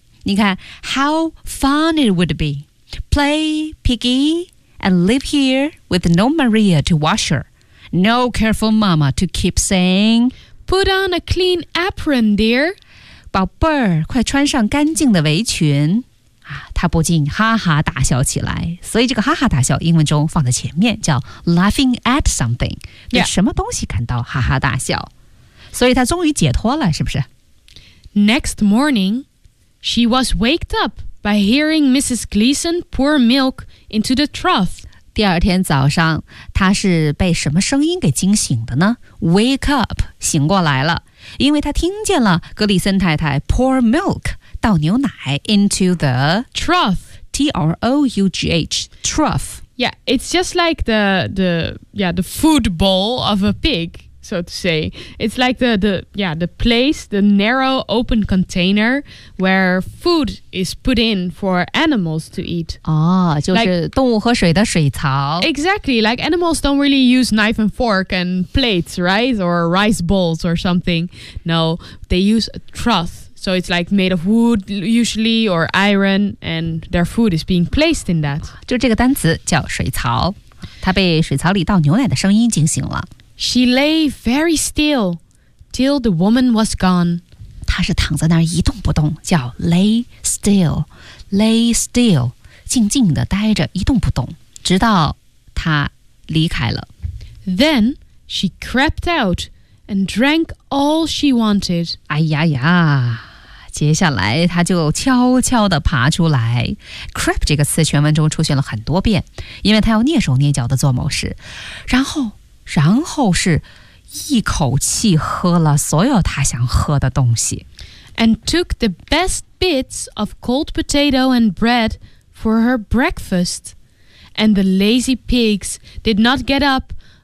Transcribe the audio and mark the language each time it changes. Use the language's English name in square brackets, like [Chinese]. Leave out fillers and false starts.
[Chinese] 你看 [English] ，how fun it would be, play piggy and live here with no Maria to wash her, no careful mama to keep saying, put on a clean apron, dear, [Chinese] 宝贝儿，快穿上干净的围裙。他不禁哈哈大笑起来，所以这个哈哈大笑英文中放在前面叫 [English] laughing at something， [Chinese] 对、 [English] yeah. [Chinese] 什么东西感到哈哈大笑，所以他终于解脱了，是不是 [English] ？Next morning, she was waked up by hearing Mrs. Gleason pour milk into the trough. [Chinese] 第二天早上，他是被什么声音给惊醒的呢 ？ [English] Wake up， [Chinese] 醒过来了，因为他听见了格里森太太 [English] pour milk。 [Chinese] 倒牛奶 [English] into the trough, T R O U G H, trough. Yeah, it's just like the food bowl of a pig, so to say. It's like the place, the narrow open container where food is put in for animals to eat. [Chinese] 哦，就是动物喝水的水槽。 [English] Exactly, like animals don't really use knife and fork and plates, right? Or rice bowls or something. No, they use a trough. So it's like made of wood, usually, or iron, and their food is being placed in that. [Chinese] 就这个单词叫水槽，她被水槽里倒牛奶的声音惊醒了。 [English] She lay very still till the woman was gone. [Chinese] 她是躺在那儿一动不动，叫 [English] lay still, lay still, [Chinese] 静静地待着，一动不动，直到她离开了。 [English] Then she crept out. And drank all she wanted. [Chinese] 哎呀呀，接下来他就悄悄地爬出来。 Creep 这个词全文中出现了很多遍，因为他要蹑手蹑脚地做某事。然后是一口气喝了所有他想喝的东西。 [English] And took the best bits of cold potato and bread for her breakfast. And the lazy pigs did not get up.